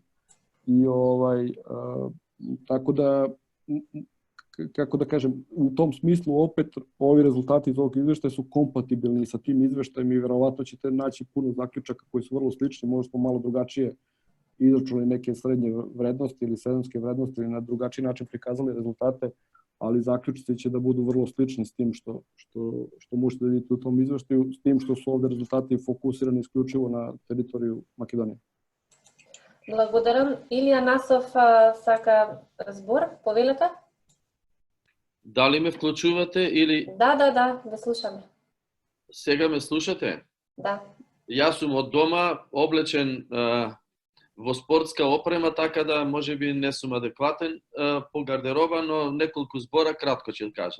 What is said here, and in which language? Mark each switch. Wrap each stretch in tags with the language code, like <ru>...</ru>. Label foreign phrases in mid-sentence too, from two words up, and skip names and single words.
<sr>I tako da, kako da kažem, u tom smislu opet ovi rezultati iz ovog izveštaja su kompatibilni sa tim izveštajem i verovatno ćete naći puno zaključaka koji su vrlo slični, možda smo malo drugačije izračunali neke srednje vrednosti ili sezonske vrednosti ili na drugačiji način prikazali rezultate, ali zaključici će da budu vrlo slični s tim što možete da vidite u tom izveštaju, s tim što su ovde rezultati fokusirani isključivo na teritoriju Македонија.</sr> <mk>Благодарам. Илија Насов сака збор, повелете? Дали ме вклучувате или... Да, ве слушаме. Сега ме слушате? Да. Јас сум од дома, облечен во спортска опрема, така да можеби не сум адекватен по гардероба, но неколку збора кратко ќе кажам.</mk>